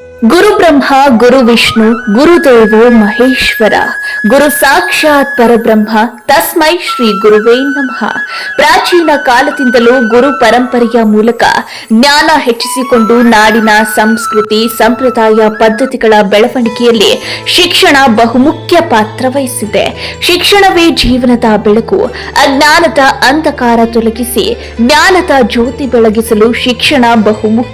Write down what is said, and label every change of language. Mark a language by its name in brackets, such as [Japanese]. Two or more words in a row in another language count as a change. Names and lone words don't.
[Sanskrit] ಗುರು ಬ್ರಹ್ಮ ಗುರು ವಿಷ್ಣು ಗುರುದೇವೋ ಮಹೇಶ್ವರ ಗುರು ಸಾಕ್ಷಾತ್ ಪರಬ್ರಹ್ಮ ತಸ್ಮೈ ಶ್ರೀ ಗುರುವೇ ನಮಃ. [Kannada] ಪ್ರಾಚೀನ ಕಾಲದಿಂದಲೂ ಗುರು ಪರಂಪರೆಯ ಮೂಲಕ ಜ್ಞಾನ ಹೆಚ್ಚಿಸಿಕೊಂಡು ನಾಡಿನ ಸಂಸ್ಕೃತಿ ಸಂಪ್ರದಾಯ ಪದ್ಧತಿಗಳ ಬೆಳವಣಿಗೆಯಲ್ಲಿ ಶಿಕ್ಷಣ ಬಹುಮುಖ್ಯ ಪಾತ್ರ ವಹಿಸಿದೆ. ಶಿಕ್ಷಣವೇ ಜೀವನದ ಬೆಳಕು. ಅಜ್ಞಾನದ ಅಂಧಕಾರ ತೊಲಗಿಸಿ ಜ್ಞಾನದ ಜ್ಯೋತಿ ಬೆಳಗಿಸಲು ಶಿಕ್ಷಣ ಬಹುಮುಖ್ಯ.